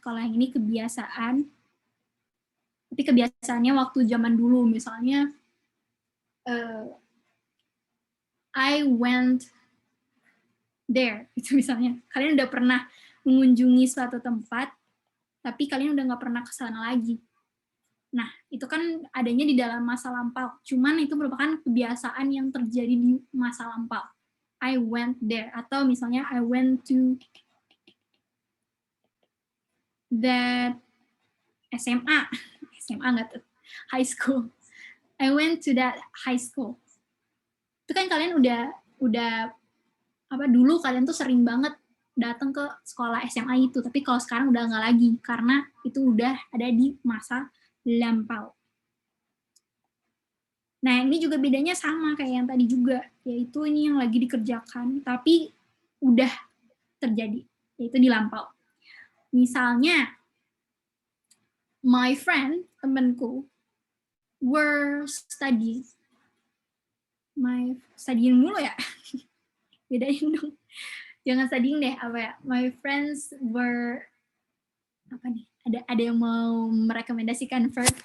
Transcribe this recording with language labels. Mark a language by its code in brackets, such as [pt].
[id] Kalau yang ini kebiasaan, tapi kebiasaannya waktu zaman dulu, misalnya [en] I went there, [id] itu misalnya. Kalian udah pernah mengunjungi suatu tempat, tapi kalian udah nggak pernah ke sana lagi. Nah, itu kan adanya di dalam masa lampau. Cuman itu merupakan kebiasaan yang terjadi di masa lampau. [en] I went there, [id] atau misalnya [en] I went to [id] that SMA nggak tuh, high school. [en] I went to that high school. [id] Itu kan kalian udah apa, dulu kalian tuh sering banget datang ke sekolah SMA itu, tapi kalau sekarang udah nggak lagi karena itu udah ada di masa lampau. Nah, ini juga bedanya sama kayak yang tadi juga, yaitu ini yang lagi dikerjakan, tapi udah terjadi, yaitu di lampau. Misalnya, [en] my friend, [id] temanku, [en] were studying. [id] Studying mulu ya? Bedain dong. Jangan studying deh, apa ya? My friends were, apa nih? Ada yang mau merekomendasikan verb?